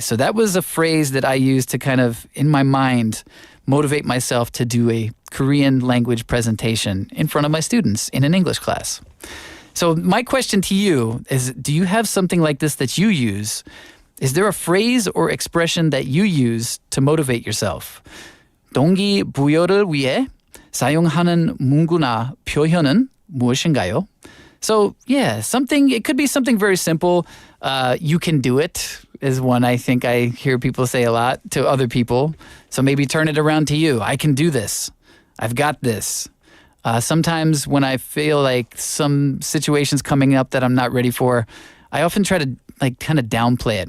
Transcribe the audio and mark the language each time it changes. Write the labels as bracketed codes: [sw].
[en] So that was a phrase that I used to kind of, in my mind, motivate myself to do a Korean language presentation in front of my students in an English class. So my question to you is, do you have something like this that you use? Is there a phrase or expression that you use to motivate yourself? [ko] 동기부여를 위해 사용하는 문구나 표현은 무엇인가요? [en] So yeah, it could be something very simple. You can do it is one I think I hear people say a lot to other people. So maybe turn it around to you. I can do this. I've got this. Sometimes when I feel like some situation's coming up that I'm not ready for, I often try to like kind of downplay it.